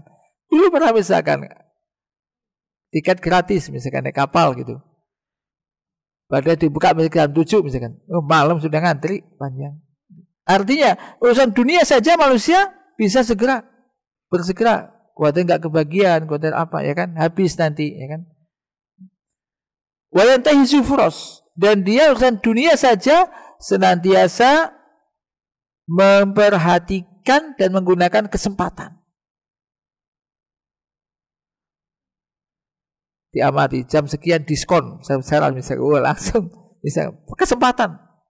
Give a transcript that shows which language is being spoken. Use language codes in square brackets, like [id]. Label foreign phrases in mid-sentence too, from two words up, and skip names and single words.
[id] Dulu pernah misalkan tiket gratis misalkan naik kapal gitu. Pada dibuka jam 7 misalkan. Malam sudah ngantri panjang. Artinya urusan dunia saja manusia bisa bersegera. Khawatir enggak kebagian, khawatir apa ya kan? Habis nanti ya kan. [ar] وينتهز فرص. [id] Dan dia urusan dunia saja senantiasa memperhatikan dan menggunakan kesempatan. Diamati jam sekian diskon, misalnya langsung kesempatan.